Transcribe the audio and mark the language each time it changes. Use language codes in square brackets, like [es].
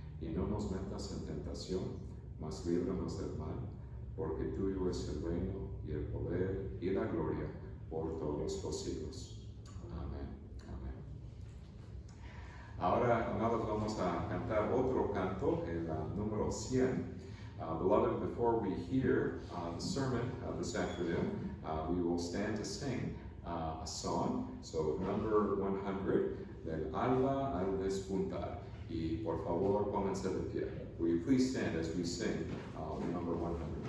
[es] Y no nos metas en tentación, mas líbranos del mal, porque tuyo es el reino, y el poder, y la gloria, por todos los siglos. Amén. Amén. Ahora, amados, vamos a cantar otro canto, el número 100. [en] Beloved, before we hear the sermon this afternoon, we will stand to sing a song. So, number 100, del alba al despuntar. [es] Y por favor, pónganse de pie. [en] Will you please stand as we sing number 100?